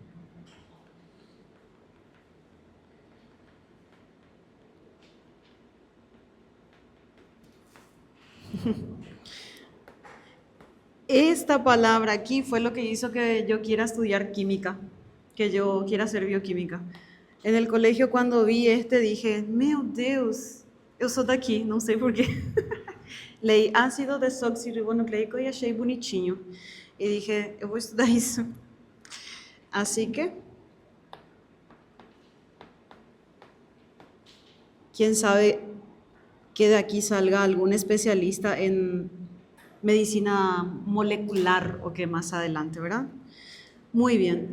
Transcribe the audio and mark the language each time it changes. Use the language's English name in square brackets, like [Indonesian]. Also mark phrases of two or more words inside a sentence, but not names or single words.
[Spanish] Esta palabra aquí fue lo que hizo que yo quiera estudiar química, que yo quiera hacer bioquímica. En el colegio cuando vi dije, [Portuguese] meu Deus, eu sou daqui, não sei porquê. [Spanish] Leí ácido desoxirribonucleico y [Portuguese] achei bonitinho. [Spanish] Y dije, [Portuguese] eu vou estudar isso. [Spanish] Así que, quién sabe que de aquí salga algún especialista en medicina molecular o que más adelante, ¿verdad? Muy bien.